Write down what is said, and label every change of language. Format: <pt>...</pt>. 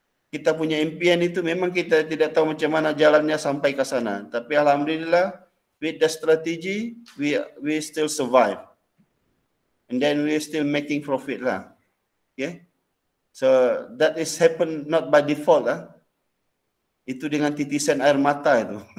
<ms>Kita punya impian itu memang kita tidak tahu macam mana jalannya sampai ke sana. Tapi alhamdulillah,</ms> <en>with the strategy, we still survive. And then we still making profit lah. Okay? So that is happen not by default lah.</en> <ms>Itu dengan titisan air mata itu.</ms>